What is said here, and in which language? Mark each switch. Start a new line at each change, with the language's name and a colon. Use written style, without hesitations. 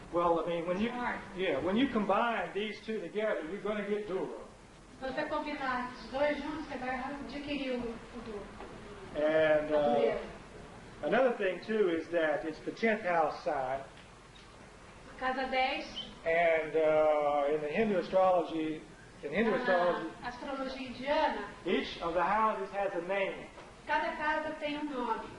English: Well, I mean, when you combine these two together, you're going to get duo.
Portuguese: Se você combinar os dois juntos, você vai adquirir o duro.
English: And
Portuguese: A dureza.
English: another thing too is that it's the 10th house sign,
Portuguese: Casa 10,
English: and in the Hindu astrology,
Portuguese: na astrologia indiana,
English: each of the houses has a name.
Portuguese: cada casa tem um nome.